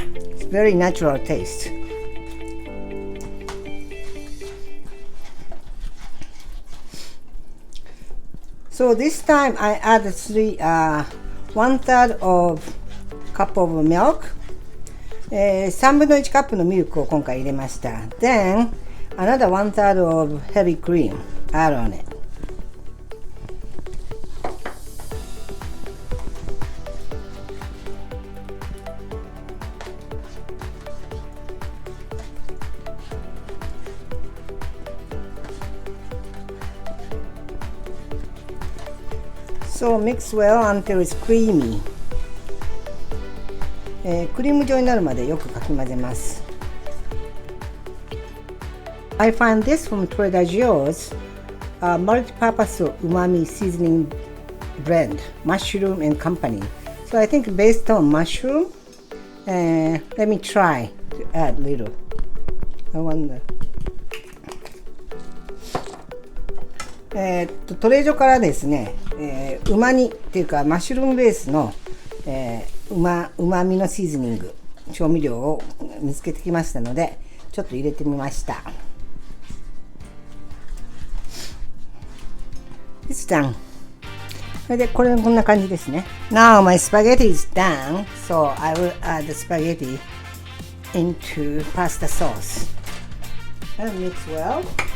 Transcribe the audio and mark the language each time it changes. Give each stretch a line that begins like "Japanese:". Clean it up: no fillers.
English: It's very natural taste. So this time I add 1/3 of cup of milk.
Japanese: 3分の1カップのミルクを今回入れました。
English: Then another 1/3 of heavy cream. Add on it. So mix well until it's creamy.
Japanese: クリーム状になるまでよくかき混ぜます。
English: I find this from Trader Joe's multi-purpose umami seasoning blend, mushroom and company. So I think based on mushroom, let me try to add little. I wonder.
Japanese: トレージョからですね、うま煮っていうかマッシュルームベースの、うまみのシーズニング調味料を見つけてきましたのでちょっと入れてみました。
English: It's done.
Japanese: それでこれこんな感じですね。
English: Now my spaghetti is done, so I will add the spaghetti into pasta sauce and mix well.